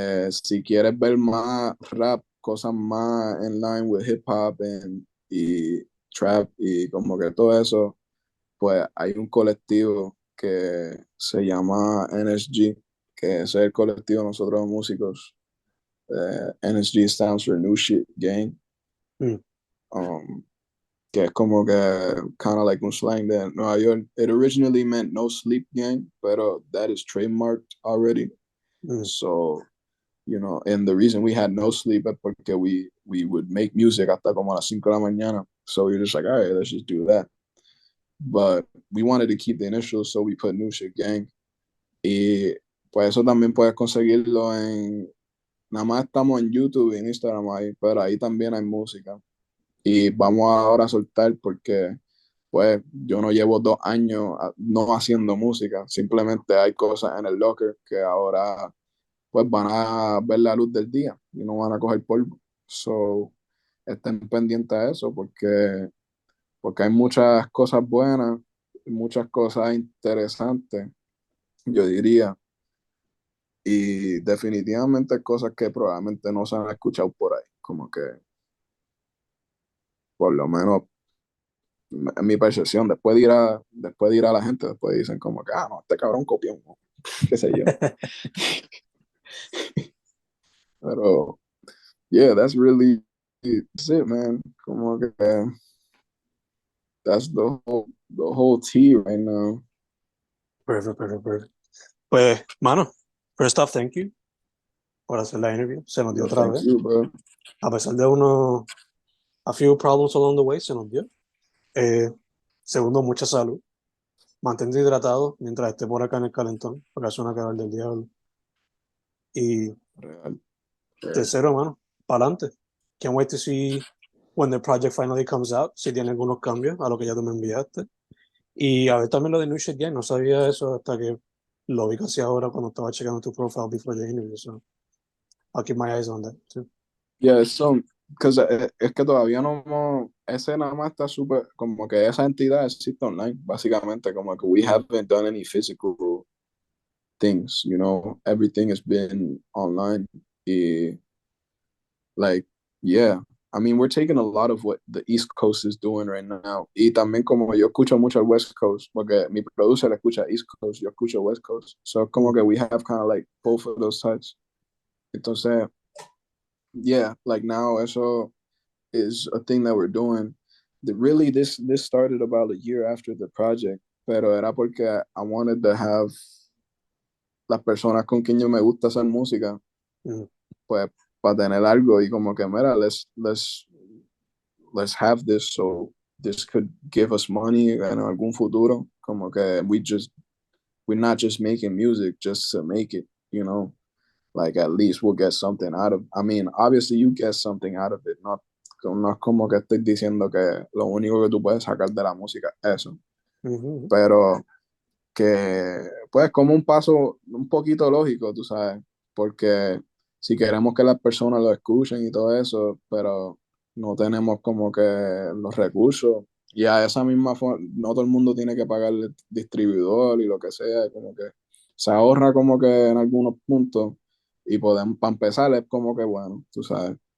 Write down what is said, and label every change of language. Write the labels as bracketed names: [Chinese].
[Spanish] Si quieres ver más rap, cosas más en [English] line with [Spanish] hip hop y trap y como que todo eso, pues hay un colectivo que se llama NSG, que es el colectivo de nosotros los músicos. [English] NSG stands for New Shit Gang. mm, [Spanish] Um, que es como que [English] kind of like [Spanish] un slang de Nueva York. [English] It originally meant No Sleep Gang, [Spanish] pero [English] that is trademarked already. mm, So, you know, and the reason we had no sleep is [Spanish] porque [English] we would make music [Spanish] hasta como a las 5 de la mañana. [English] So we are just like, all right, let's just do that. But we wanted to keep the initials, so we put New Shit Gang. [Spanish] Y pues eso también puedes conseguirlo nada más estamos en YouTube y en Instagram ahí, pero ahí también hay música. Y vamos ahora a soltar porque pues yo no llevo 2 años no haciendo música, simplemente hay cosas en el locker que ahora pues van a ver la luz del día y no van a coger polvo. So, estén pendientes a eso porque hay muchas cosas buenas, muchas cosas interesantes, yo diría, y definitivamente cosas que probablemente no se han escuchado por ahí, como que por lo menos en mi percepción, después de ir a la gente, después dicen como que, no, este cabrón copió, ¿no? Qué sé yo. [English] Pero, yeah, that's really, that's it, man. [Spanish] Como que [English] that's the whole tea right now. Perfect, perfect, perfect. [Spanish] Pues, mano, [English] first off, thank you [Spanish] por hacer la interview. Se nos dio [English] Yo, [Spanish] otra [English] thank [Spanish] vez. [English] you, bro. [Spanish] A pesar de [English] a few problems along the way, [Spanish] se nos dio. Eh, Segundo, mucha salud. Mantente hidratado mientras esté por acá en el calentón, porque es una cagar del diablo. Y [English] Real, real. [Spanish] tercero, mano, para adelante. [English] Can't wait to see when the project finally comes out, [Spanish] si tiene algunos cambios a lo que ya tú me enviaste. Y a ver también lo de New Shit Gang, no sabía eso hasta que lo vi casi ahora cuando estaba checando tu profile [English] before the interview, so I'll keep my eyes on that too. [Spanish] Yeah, so, because es que todavía no, ese nada más está súper, como que esa entidad existe online, básicamente, como que [English] we Mm, haven't done any physical things, everything has been online. Y, like, yeah, I mean, we're taking a lot of what the East Coast is doing right now. [Spanish] Y también como yo escucho mucho el West Coast, porque mi producer escucha East Coast, yo escucho West Coast. So como que mm, [English] we have kind of like both of those types. [Spanish] Entonces, [English] yeah, like now eso is a thing that we're doing. Really, this started about a year after the project, [Spanish] pero era porque [English] I wanted to have [Spanish] las personas con quien yo me gusta hacer música, [English] mm, [Spanish] pues para tener algo y como que mira, [English] let's have this so this could give us money [Spanish] en algún futuro. Como que [English] we're not just making music just to make it, you know. Like at least we'll get something out of. I mean, obviously you get something out of it. [Spanish] No es como que estoy diciendo que lo único que tú puedes sacar de la música es eso, mm, pero que pues como un paso un poquito lógico, tú sabes, porque si queremos que las personas lo escuchen y todo eso, pero no tenemos como que los recursos y a esa misma forma, no todo el mundo tiene que pagarle distribuidor y lo que sea, como que se ahorra como que en algunos puntos y podemos, para empezar es como que bueno, tú sabes.